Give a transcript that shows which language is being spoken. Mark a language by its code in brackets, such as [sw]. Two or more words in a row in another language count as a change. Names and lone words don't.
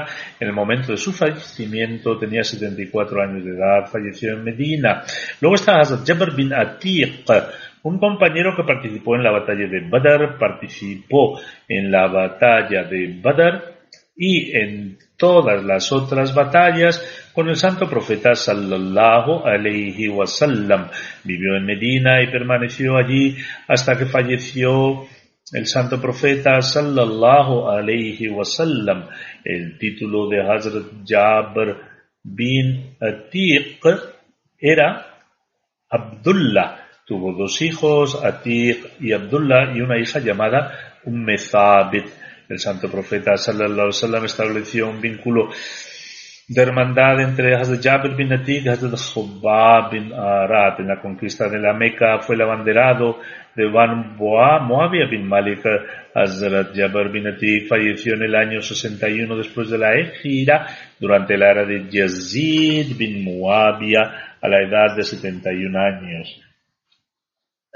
[es] En el momento de su fallecimiento tenía 74 años de edad, falleció en Medina. Luego está Hazrat Jabr bin Atiq, un compañero que participó en la batalla de Badr, y en todas las otras batallas con el santo profeta [ar] صلى الله عليه وسلم. [es] Vivió en Medina y permaneció allí hasta que falleció el santo profeta [ar] صلى الله عليه وسلم. [es] El título de Hazrat Jabr bin Atiq era Abdullah. Tuvo dos hijos, Atiq y Abdullah, y una hija llamada Thabit. El santo profeta [ar] صلى الله عليه وسلم [es] estableció un vínculo de hermandad entre Hazrat Jabir bin Atiq y Hazrat Khubab bin Arat. En la conquista de la Meca fue el abanderado de Banu Muawiyah bin Malik. Hazrat Jabir bin Atiq falleció en el año 61 después de la Hijra, durante la era de Yazid bin Muawiyah, a la edad de 71 años.